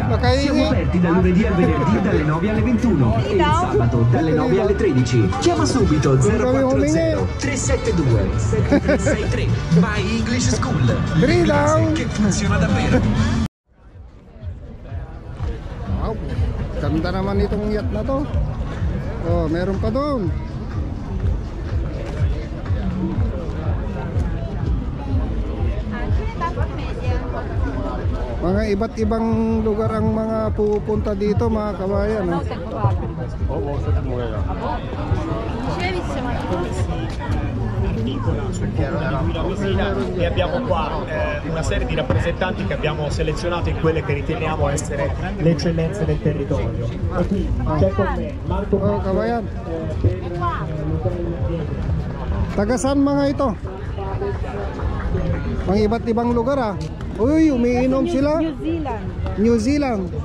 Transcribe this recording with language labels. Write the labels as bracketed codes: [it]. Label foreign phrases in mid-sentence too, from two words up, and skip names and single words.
[tl] Makahingi. [it] Siamo aperti da lunedì al venerdì dalle 9 alle 21 e il sabato dalle 9 alle 13. Chiama subito 040 372 7363. My English School. L'inglese che funziona davvero. [tl] Wow, ganda naman itong yacht na to. Meron pa doon. Mga iba't ibang lugar ang mga pupunta dito mga kabayan. [it] E abbiamo qua una serie di rappresentanti che abbiamo selezionato in quelle che riteniamo essere le eccellenze del territorio. E qui c'è con me Marco [tl] Kabayan. Taga saan mga ito? Mga iba't ibang lugar Uy, umiinom sila. New Zealand.